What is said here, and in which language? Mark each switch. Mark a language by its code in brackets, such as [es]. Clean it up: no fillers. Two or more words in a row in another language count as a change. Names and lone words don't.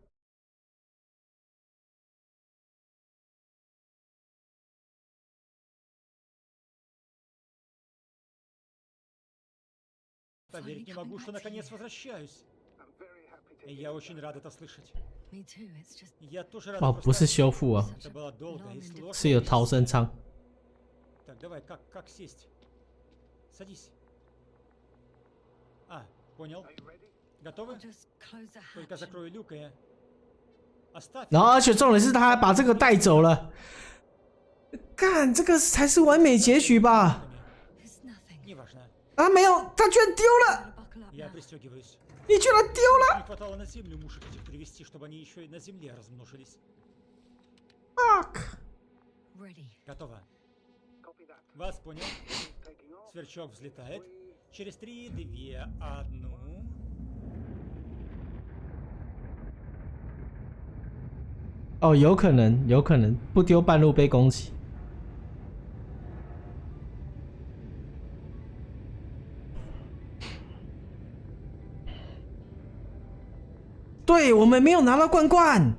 [ru] Поверить не могу, что наконец возвращаюсь. Я очень рад это слышать. Я тоже рад. [zh] 哦，不是修复啊，是有逃生舱。 [ru] Так, давай, как сесть? Садись. А, понял. Готовы? Только закрой люк и оставь. [zh] 然后，而且重点是他还把这个带走了。干，这个才是完美结局吧？啊，没有，他居然丢了！你居然丢了 ！Fuck！ [ru] Готово. Вас понял. Сверчок взлетает. Через 3, 2, 1. [zh] 哦，有可能不丢半路被攻击。对，我们没有拿到冠冠。